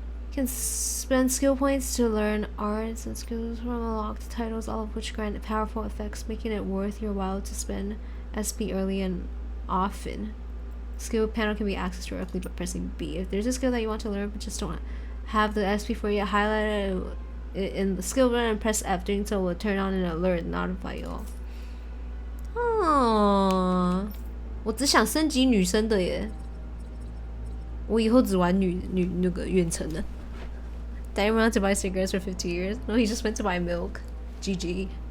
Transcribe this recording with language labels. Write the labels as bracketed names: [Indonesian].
[English] You can spend skill points to learn arts and skills from unlocked titles, all of which grant powerful effects, making it worth your while to spend SP early and often. Skill panel can be accessed directly by pressing B. If there's a skill that you want to learn but just don't have the SP for it, highlight it in the skill button and press F. Doing so will turn on an alert and notify you all. [Chinese] 哦，我只想升级女生的耶。我以后只玩女那个远程的。 [English] Didn't want to buy cigarettes for 50 years. No, he just went to buy milk. GG.